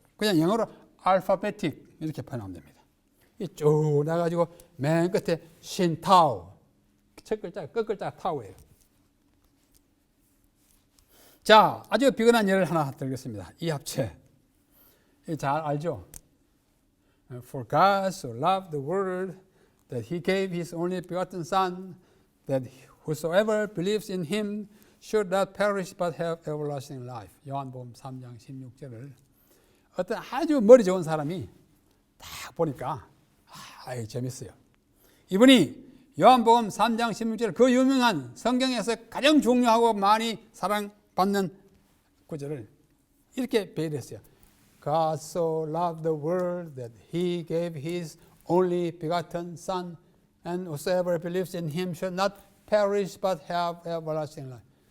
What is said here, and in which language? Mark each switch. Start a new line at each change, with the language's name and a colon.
Korean: 그냥 영어로 알파베틱 이렇게 표현하면 됩니다. 쭉 나가지고 맨 끝에 신타우. 첫 글자, 끝 글자가 타우예요. 자, 아주 비근한 예를 하나 들겠습니다. 이 합체. 잘 알죠?
English: For God so loved the world that he gave his only begotten Son, that whosoever believes in him should not perish but have everlasting life.
Korean: 요한복음 3장 16절을 어떤 아주 머리 좋은 사람이 딱 보니까 재밌어요. 이분이 요한복음 3장 16절 그 유명한 성경에서 가장 중요하고 많이 사랑받는 구절을 이렇게 배열했어요.
English: God so loved the world that he gave his only begotten Son, and whosoever believes in him should not perish but have everlasting life.